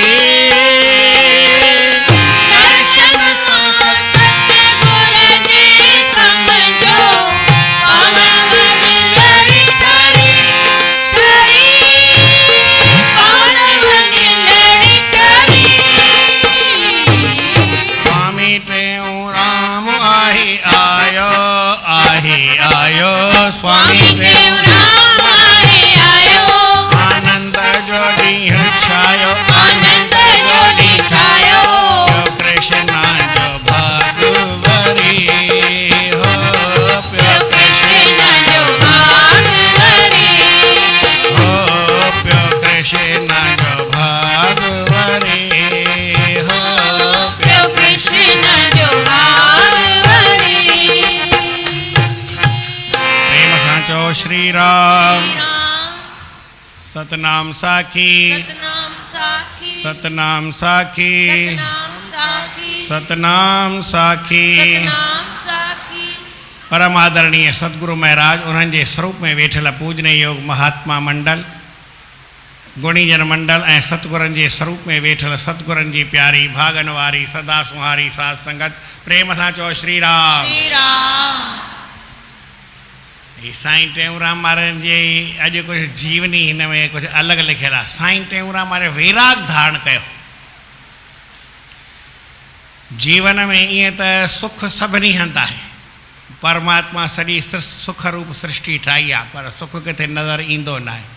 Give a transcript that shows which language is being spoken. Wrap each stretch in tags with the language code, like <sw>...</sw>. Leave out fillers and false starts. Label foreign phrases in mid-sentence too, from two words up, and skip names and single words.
<sd>दर्शन सां सतगुर जे समझो पवंदव दिलड़ी ठरे ठरे पवंदव दिलड़ी ठरे स्वामी टेऊराम आहे आयो आहे आयो स्वामी देवराम आहे आयो आनंद जो ॾींहुं छायो आनंद जोड़ी छायो प्यो कृष्ण जो भागवरी हो प्यो कृष्ण जो भागवरी हो प्यो कृष्ण जो भागवरी हो प्यो कृष्ण जो भागवरी प्रेम सां चओ श्री राम श्री राम सतनाम साखी सतनाम साखी सतनाम साखी सतनाम साखी सतनाम साखी सतनाम साखी परम आदरणीय सतगुरु महाराज उन्हनि जे स्वरूप में वेठल पूजनीय योग महात्मा मंडल गुणीजन मंडल ऐं सतगुरनि जे स्वरूप में वेठल सतगुरनि जी प्यारी भागन वारी सदा सुहारी साध संगत प्रेम सां चओ श्री राम श्री राम ही साईं टेऊंराम महाराज जे अॼु कुझु जीवनी हिन में कुझु अलॻि लिखियलु आहे साईं टेऊंराम महाराज वैराग धारण कयो जीवन में ईअं त सुख सभिनी हंधि आहे परमात्मा सॼी सुख रूप सृष्टि ठाही आहे पर सुख किथे नज़र ईंदो न आहे</sd>